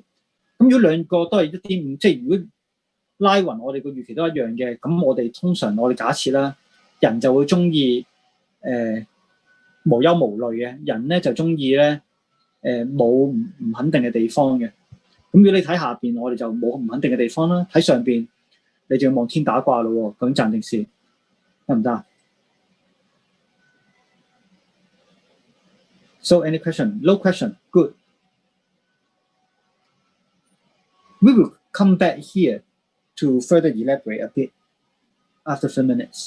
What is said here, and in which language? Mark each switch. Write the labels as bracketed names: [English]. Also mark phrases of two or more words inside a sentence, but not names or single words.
[Cantonese] 咁如果兩個都係1.5，即係如果拉勻我哋個預期都一樣嘅，咁我哋通常我哋假設啦，人就會中意無憂無慮嘅，人咧就中意咧冇唔肯定嘅地方嘅。咁如果你睇下邊，我哋就冇唔肯定嘅地方啦。睇上邊，你就要望天打卦咯喎，究竟賺定蝕得唔得啊 ？ [English] So any question? No question. Good. We will come back here to further elaborate a bit after a few minutes.